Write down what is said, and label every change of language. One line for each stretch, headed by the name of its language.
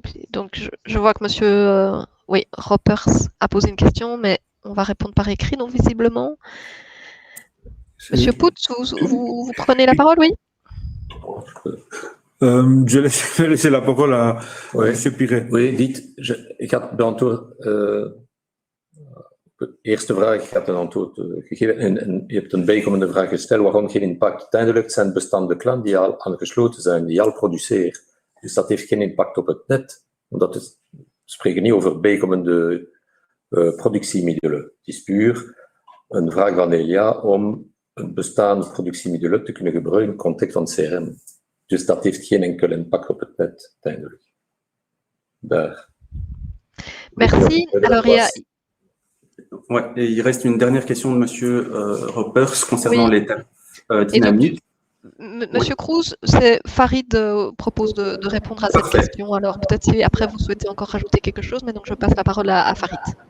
French: Donc je vois que Monsieur Ropers a posé une question, mais on va répondre par écrit, donc visiblement. Monsieur Poets, vous prenez la parole, oui? Je vais laisser la parole à Monsieur Piret.
Dutch: Oui, ik had beantwoord. De eerste vraag, ik had een antwoord gegeven. En je hebt een bijkomende vraag gesteld. Waarom geen impact? Uiteindelijk zijn bestanden klanten die al aangesloten zijn, die al produceren. Dus dat heeft geen impact op het net. Omdat we spreken niet over bijkomende productiemiddelen. Het is puur een vraag van Elia om een bestaande productiemiddelen te kunnen gebruiken in het context van CRM. Dus dat heeft geen enkel impact op het net, uiteindelijk. Daar.
French: Merci. Alors, Ouais, et il reste une dernière question de Monsieur Ropers concernant les tarifs dynamiques. Monsieur Cruz, c'est Farid propose de répondre à cette question. Alors peut-être si après vous souhaitez encore rajouter quelque chose, mais donc je passe la parole à Farid.